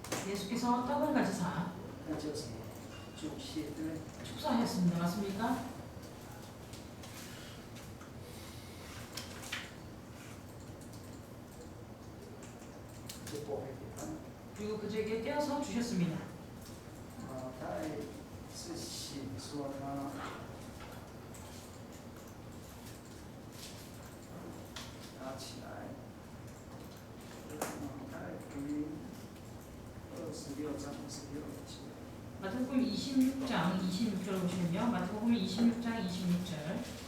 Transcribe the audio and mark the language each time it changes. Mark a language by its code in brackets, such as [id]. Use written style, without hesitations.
[ko] 예수께서 떡을 가지사 [zh] 那叫什么？祝谢，对不对？ [ko] 축사하셨습니다. 맞습니까? [zh] 就拨给他。 [ko] 그리고 그들에게 떼어서 주셨습니다. [zh] 他也是写说他拿起来，他也可以 [ko] 36절. 마태복음 26장 26절을 보시면요. 마태복음 26장 26절.